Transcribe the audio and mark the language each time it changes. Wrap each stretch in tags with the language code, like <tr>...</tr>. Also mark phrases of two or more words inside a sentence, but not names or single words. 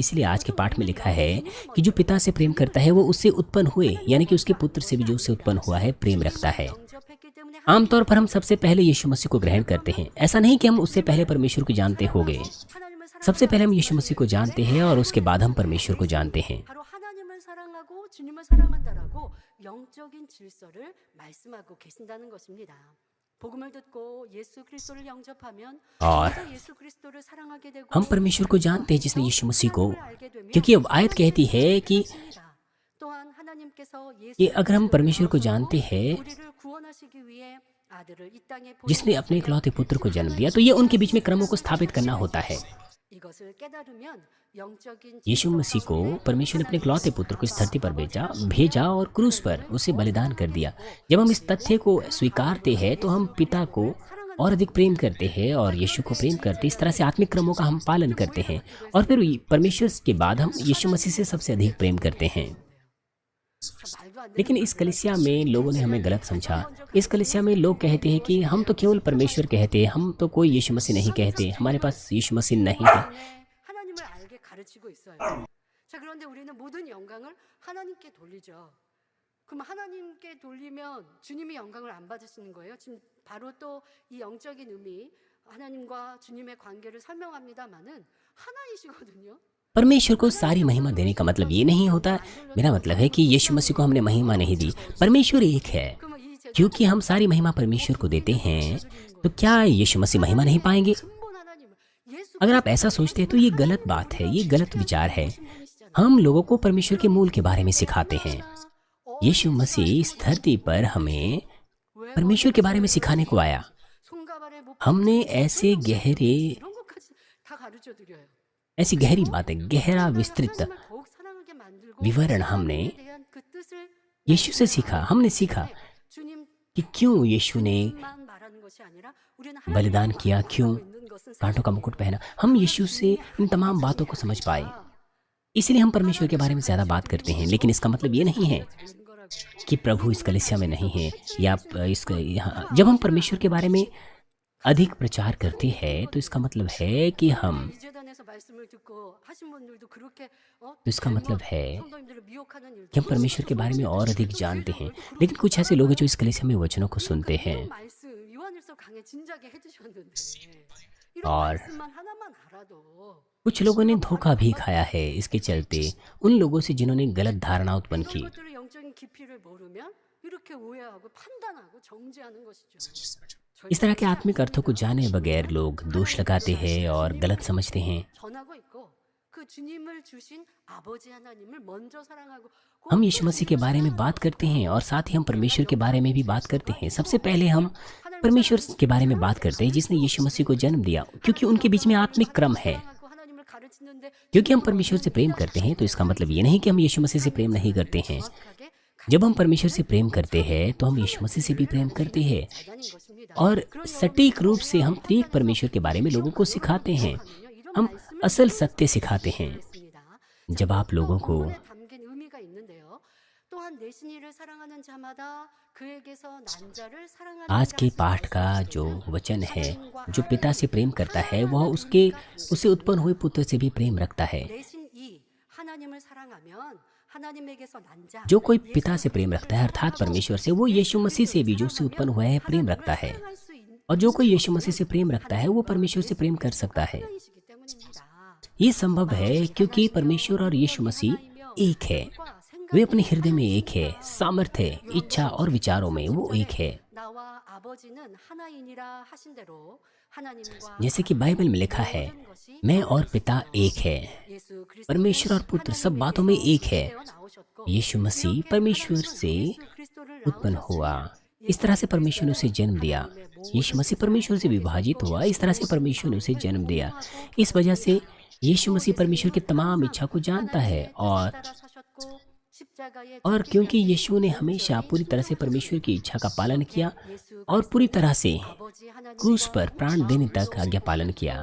<hi>इसलिए आज के पाठ में लिखा है कि जो पिता से प्रेम करता है वो उससे उत्पन्न हुए, यानी कि उसके पुत्र से भी जो उससे उत्पन्न हुआ है प्रेम रखता है। आमतौर पर हम सबसे पहले यीशु मसीह को ग्रहण करते हैं। ऐसा नहीं कि हम उससे पहले परमेश्वर को जानते हो गए। सबसे पहले हम यीशु मसीह को जानते हैं और उसके बाद हम परमेश्वर को जानते हैं।</hi> <ko>바로 하나님을 사랑하고 주님을 사랑한다라고 영적인 질서를 말씀하고 계신다는 것입니다. 복음을 듣고 예수 그리스도를 영접하면</ko> <hi>और</hi> <ko>먼저 예수 그리스도를 사랑하게 되고</ko> <hi>हम परमेश्वर को जानते हैं जिसने यीशु मसीह को,</hi> <ko>하나님을 알게 되면</ko> <hi>क्योंकि अब आयत कहती है कि</hi> <ko>또한 하나님께서</ko> <hi>कि</hi> <ko>예수</ko> <hi>अगर हम</hi> <ko>그리스도를</ko> <hi>परमेश्वर को</hi> <ko>보내셔서</ko> <hi>जानते हैं</hi> <ko>우리를 구원하시기 위해 아들을 이 땅에</ko> <hi>जिसने अपने इकलौते पुत्र को जन्म दिया, तो ये उनके बीच में क्रमों को स्थापित करना होता है।</hi> <ko>이것을 깨달으면 영적인</ko> <hi>यीशु मसीह को परमेश्वर ने अपने इकलौते पुत्र को इस धरती पर भेजा और क्रूस पर उसे बलिदान कर दिया। जब हम इस तथ्य को स्वीकारते हैं तो हम पिता को और अधिक प्रेम करते हैं और यीशु को प्रेम करते, इस तरह से आत्मिक क्रमों का हम पालन करते हैं और फिर परमेश्वर के बाद हम यीशु मसीह से सबसे अधिक प्रेम करते हैं। लेकिन इस कलीसिया में लोगों ने हमें गलत समझा। इस कलीसिया में लोग कहते हैं कि हम तो केवल परमेश्वर कहते हैं, हम तो कोई यीशु मसीह नहीं कहते, हमारे पास यीशु मसीह नहीं है।</hi> <ko>하나님을 알게 가르치고 있어요. 자, 그런데 우리는 모든 영광을 하나님께 돌리죠. 그럼 하나님께 돌리면 주님이 영광을 안 받으시는 거예요? 지금 바로 또 이 영적인 의미, 하나님과 주님의 관계를 설명합니다마는 하나이시거든요.</ko> <hi>परमेश्वर को सारी महिमा देने का मतलब ये नहीं होता, मेरा मतलब है कि यीशु मसीह को हमने महिमा नहीं दी। परमेश्वर एक है।</hi> <ko>그러면 이 제자</ko> <hi>क्योंकि हम सारी महिमा परमेश्वर को देते हैं, तो क्या यीशु मसीह महिमा नहीं पाएंगे?</hi> <ko>근본 하나님을 예수</ko> <hi>अगर आप ऐसा सोचते हैं तो ये गलत बात है, ये गलत विचार है। हम लोगों को परमेश्वर के मूल के बारे में सिखाते हैं। यीशु मसीह इस धरती पर हमें परमेश्वर के बारे में सिखाने को आया।</hi> <ko>손가발에 못</ko> <hi>हमने ऐसे</hi> <ko>이런 것까지 다 가르쳐 드려요.</ko> <hi>ऐसी गहरी बातें, गहरा विस्तृत</hi> <ko>하나님을 더욱 사랑하게 만들고</ko> <hi>विवरण हमने</hi> <ko>하나님에 대한 그 뜻을</ko> <hi>यीशु से सीखा। हमने सीखा</hi> <ko>주님</ko> <hi>कि क्यों यीशु ने</hi> <ko>만 말하는 것이 아니라 우리는</ko> <hi>बलिदान</hi> <ko>하나님과</ko> <hi>किया, क्यों</hi> <ko>만나고 있는 것은</ko> <hi>कांटों का मुकुट पहना। हम यीशु से इन तमाम बातों को समझ पाए, इसलिए हम परमेश्वर के बारे में ज़्यादा बात करते हैं। लेकिन इसका मतलब ये नहीं है</hi> <ko>되는 거라고.</ko> <hi>कि प्रभु इस कलीसिया में नहीं है या यहाँ। जब हम परमेश्वर के बारे में अधिक प्रचार करते हैं तो इसका मतलब है कि हम</hi> <ko>이 재단에서 말씀을 듣고 하신 분들도 그렇게</ko> <hi>तो इसका मतलब है</hi> <ko>성도님들을 미혹하는 일도</ko> <hi>कि हम परमेश्वर के बारे में और अधिक जानते हैं। लेकिन कुछ ऐसे लोग हैं जो इस कलीसिया में वचनों को सुनते हैं</hi> <ko>이런 말씀 요한일서 강해 진작에 해주셨는데 이런</ko> <hi>और</hi> <ko>말씀만 하나만 알아도</ko> <hi>कुछ लोगों ने धोखा भी खाया है इसके चलते उन लोगों से जिन्होंने गलत धारणा उत्पन्न</hi> <ko>이런</ko> <hi>की।</hi> <ko>것들의 영적인 깊이를 모르면 이렇게 오해하고 판단하고 정죄하는 것이죠.</ko> <hi>इस तरह के आत्मिक अर्थों को जाने बगैर लोग दोष लगाते हैं और गलत समझते हैं।</hi> <ko>전하고 있고 그 주님을 주신 아버지 하나님을 먼저 사랑하고</ko> <hi>हम यीशु मसीह के बारे में बात करते हैं और साथ ही हम परमेश्वर के बारे में भी बात करते हैं। सबसे पहले हम परमेश्वर के बारे में बात करते हैं जिसने यीशु मसीह को जन्म दिया, क्योंकि उनके बीच में आत्मिक क्रम है।</hi> <ko>사랑하고 하나님을 가르치는데</ko> <hi>क्योंकि हम परमेश्वर से प्रेम करते हैं तो इसका मतलब ये नहीं कि हम यीशु मसीह से प्रेम नहीं करते हैं।</hi> <ko>정확하게</ko> <hi>जब हम परमेश्वर से प्रेम करते हैं तो हम यीशु मसीह से भी प्रेम करते हैं</hi> <ko>가르치는 것입니다.</ko> <hi>और सटीक रूप से हम त्रिएक परमेश्वर के बारे में लोगों को सिखाते हैं। हम असल सत्य सिखाते हैं।</hi> <ko>있습니다.</ko> <hi>जब आप लोगों को</hi> <ko>본문에 담긴 의미가 있는데요. 또한 내 신이를 사랑하는 자마다 그에게서 난 자를 사랑하는</ko> <hi>आज के पाठ का जो वचन है, जो पिता से प्रेम करता है वह उसे उत्पन्न हुए पुत्र से भी प्रेम रखता है।</hi> <ko>내 신이 하나님을 사랑하면 하나님에게서 난 자,</ko> <hi>जो कोई पिता से प्रेम रखता है अर्थात परमेश्वर से, वो यीशु मसीह से भी जो उससे उत्पन्न हुआ है प्रेम रखता है।</hi> <ko>사랑할 수 있는</ko> <hi>और जो कोई यीशु मसीह से प्रेम रखता है वो परमेश्वर से प्रेम कर सकता है।</hi> <ko>분이시기 때문입니다.</ko> <hi>ये संभव है क्योंकि परमेश्वर और यीशु मसीह एक है। वे अपने हृदय में एक है, सामर्थ्य, इच्छा और विचारों में वो एक है।</hi> <ko>나와 아버지는 하나이니라 하신 대로 하나님과</ko> <hi>जैसे कि बाइबल में लिखा है,</hi> <ko>모든 것이</ko> <hi>मैं और पिता एक है।</hi> <ko>예수 그리스도는</ko> <hi>परमेश्वर और पुत्र सब बातों में एक है।</hi> <ko>되어 나오셨고</ko> <hi>यीशु मसीह</hi> <ko>이렇게</ko> <hi>परमेश्वर</hi> <ko>하나님은</ko> <hi>से</hi> <ko>예수 그리스도를</ko> <hi>उत्पन्न</hi> <ko>낳으셨으니</ko> <hi>हुआ। इस तरह से परमेश्वर ने उसे जन्म दिया। यीशु मसीह परमेश्वर से विभाजित हुआ, इस तरह से परमेश्वर ने उसे जन्म दिया। इस वजह से यीशु मसीह परमेश्वर की तमाम इच्छा को जानता है और क्योंकि यीशु ने हमेशा पूरी तरह से परमेश्वर की इच्छा का पालन किया और पूरी तरह से क्रूस पर प्राण देने तक आज्ञा पालन किया।</hi>